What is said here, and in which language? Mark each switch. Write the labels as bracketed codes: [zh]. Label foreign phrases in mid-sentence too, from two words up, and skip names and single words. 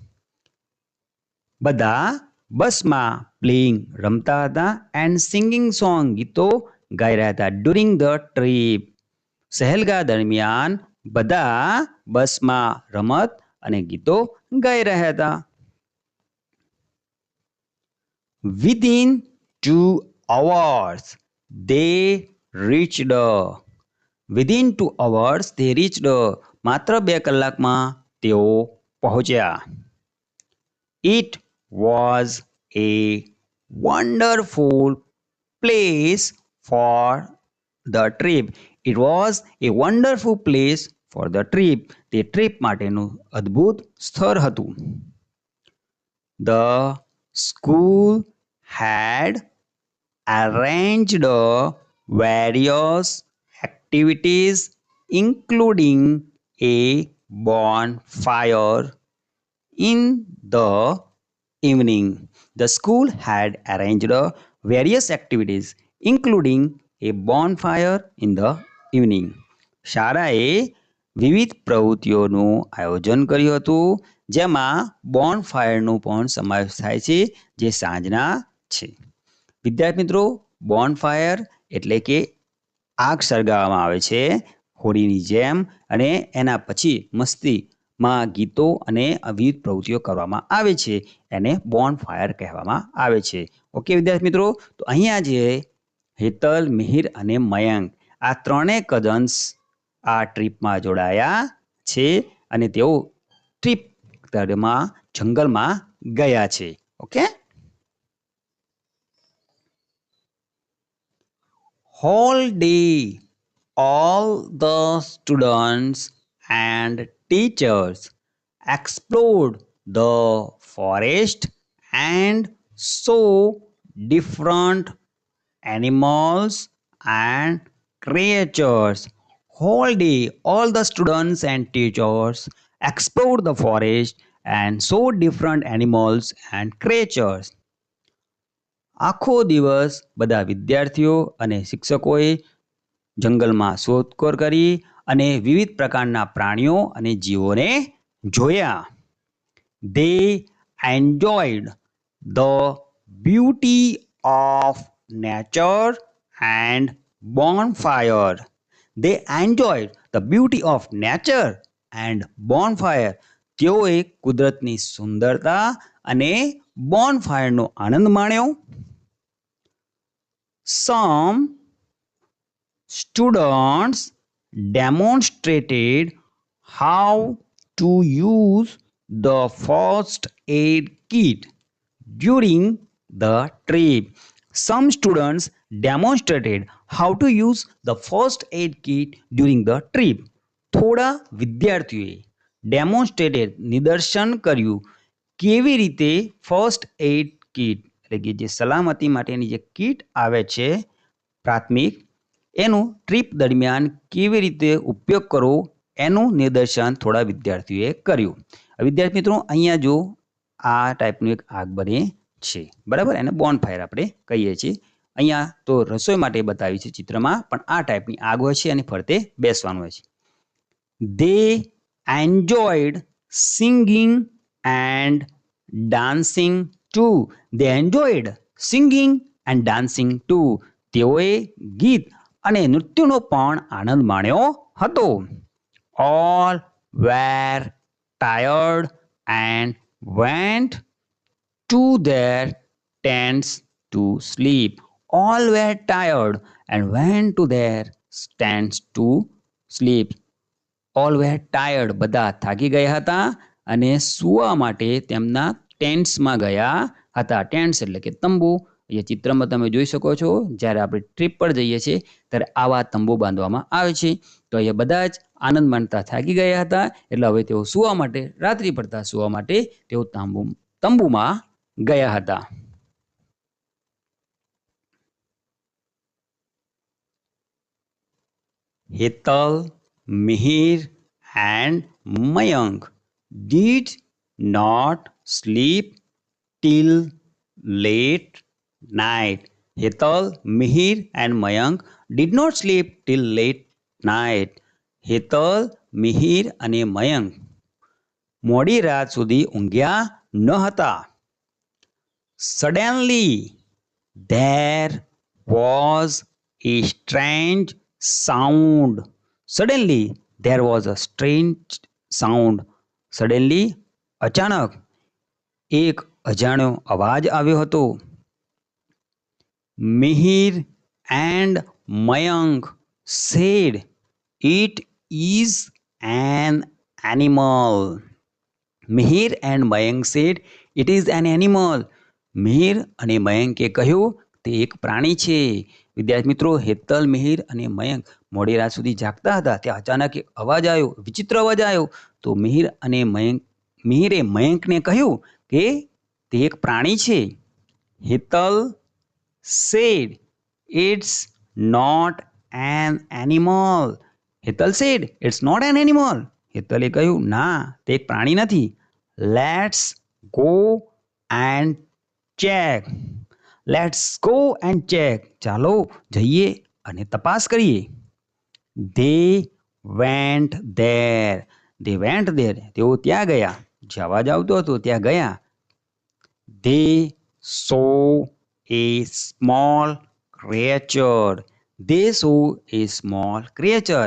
[gu] બધા બસમાં પ્લેઇંગ રમતા હતા [en] and singing song [gu] ગીતો ગાઈ રહ્યા હતા. [en] during the trip [gu] સહેલગાહ દરમિયાન બધા બસમાં રમત અને ગીતો ગાઈ રહ્યા હતા. [en] Within 2 hours they reached. Within 2 hours they reached. [gu] માત્ર 2 કલાકમાં તેઓ પહોંચ્યા. [en] It was a wonderful place for the trip. It was a wonderful place for the trip. [gu] તે ટ્રીપ માટેનું અદ્ભુત સ્થળ હતું. [en] The school had arranged various activities including a bonfire in the evening. The school had arranged various activities including a bonfire in the evening. [gu] શાળાએ વિવિધ પ્રવૃત્તિઓનું આયોજન કર્યું હતું જેમાં બોનફાયરનો પણ સમાવેશ થાય છે જે સાંજના છે. વિદ્યાર્થી મિત્રો, બોનફાયર એટલે કે આગ સળગાવવામાં આવે છે હોળીની જેમ અને એના પછી મસ્તીમાં ગીતો અને વિવિધ પ્રવૃત્તિઓ કરવામાં આવે છે. એને બોનફાયર કહેવામાં આવે છે. ઓકે વિદ્યાર્થી મિત્રો, તો અહીંયા જે હેતલ, મિહિર અને મયંક આ ત્રણેય કઝન્સ આ ટ્રીપમાં જોડાયા છે અને તેઓ ટ્રીપ દરમિયાન જંગલમાં ગયા છે. ઓકે. [en] Whole day all the students and teachers explored the forest and saw different animals and creatures. Whole day, all the students and teachers explored the forest and saw different animals and creatures. [gu] આખો દિવસ બધા વિદ્યાર્થીઓ અને શિક્ષકોએ જંગલમાં શોધખોળ કરી અને વિવિધ પ્રકારના પ્રાણીઓ અને જીવોને જોયા. [en] They enjoyed the beauty of nature and bonfire. They enjoyed the beauty of nature and bonfire. [gu] તેઓએ કુદરતની સુંદરતા અને બોનફાયરનો આનંદ માણ્યો. [en] Some students demonstrated how to use the first aid kit during the trip. Some students demonstrated how to use the first aid kit during the trip. [gu] થોડા વિદ્યાર્થીઓએ ડેમોન્સ્ટ્રેટેડ નિદર્શન કર્યું કેવી રીતે [en] first aid kit [gu] એટલે કે જે સલામતી માટેની જે કીટ આવે છે પ્રાથમિક એનું ટ્રીપ દરમિયાન કેવી રીતે ઉપયોગ કરવો એનું નિદર્શન થોડા વિદ્યાર્થીઓએ કર્યું. વિદ્યાર્થી મિત્રો અહીંયા જો આ ટાઈપનું એક આગ બને છે બરાબર, એને બોનફાયર આપણે કહીએ છીએ. અહીંયા તો રસોઈ માટે બતાવ્યું છે ચિત્રમાં, પણ આ ટાઈપની આગ હોય છે અને ફરતે બેસવાનું હોય છે. [en] They enjoyed singing and dancing too. They enjoyed singing and dancing too. [gu] તેઓએ ગીત અને નૃત્યનો પણ આનંદ માણ્યો હતો. [en] All were tired and went to their tents to sleep. All were tired and went to their tents to sleep. All were tired, [gu] બધા થાકી ગયા હતા અને સૂવા માટે તેમના ટેન્ટ્સમાં ગયા હતા. ટેન્ટ્સ એટલે કે તંબુ. એ ચિત્રમાં તમે જોઈ શકો છો, જ્યારે આપણે ટ્રીપ પર જઈએ છીએ ત્યારે આવા તંબુ બાંધવામાં આવે છે. તો અહીંયા બધા જ આનંદ માણતા થાકી ગયા હતા, એટલે હવે તેઓ સૂવા માટે, રાત્રિ પડતા સૂવા માટે તેઓ તંબુમાં ગયા હતા. હેતલ, [en] Mihir and Mayank did not sleep till late night. Hetal, Mihir and Mayank did not sleep till late night. [gu] Hetal, Mihir અને મયંક મોડી રાત સુધી ઊંઘ્યા ન હતા. [en] Suddenly there was a strange sound. Suddenly there was a strange sound. [gu] Suddenly અચાનક એક અજાણ્યો અવાજ આવ્યો હતો. [en] Mihir and Mayank said it is an animal. Mihir and Mayank said it is an animal. [gu] મિહિર અને મયંકે કહ્યું તે એક પ્રાણી છે. વિદ્યાર્થી મિત્રો, હેતલ, મિહિર અને મયંક મોડી રાત સુધી જાગતા હતા. ત્યાં અચાનક એક અવાજ આવ્યો, વિચિત્ર અવાજ આવ્યો. તો મિહિરે મયંકને કહ્યું કે તે એક પ્રાણી છે. [en] હેતલ said it's not an animal. હેતલ said it's not an animal. [gu] હેતલે કહ્યું ના, તે એક પ્રાણી નથી. [en] Let's go and check. Let's go and check. [gu] ચાલો જઈએ અને તપાસ કરીએ. [en] They went there. They went there. [gu] તેઓ ત્યાં ગયા. જે અવાજ આવતો હતો ત્યાં ગયા. [en] They saw a small creature. They saw a small creature.